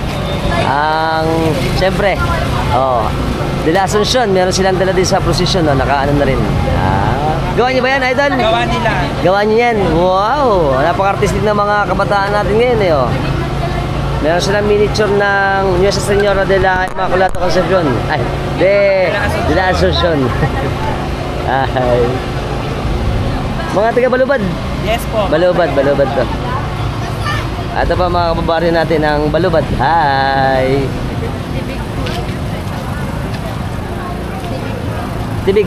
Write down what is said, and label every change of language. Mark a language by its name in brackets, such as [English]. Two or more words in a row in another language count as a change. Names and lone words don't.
[Filipino] Siyempre, oh, De La Asuncion, meron silang dala din sa procession, oh. Nakaano na rin. Gawa niyo ba yan, Idol? Gawa nila. Gawa niyo yan. Wow! Napaka-artistic ng mga kabataan natin ngayon eh. Oh. Meron silang miniature ng Nuestra Señora de la Immaculata Concepcion. Ay, de la Asunción. Ay. Mga taga Balubad. Yes po. Balubad to. Ito pa mga kababaryo natin ang Balubad. Hi! Tibig.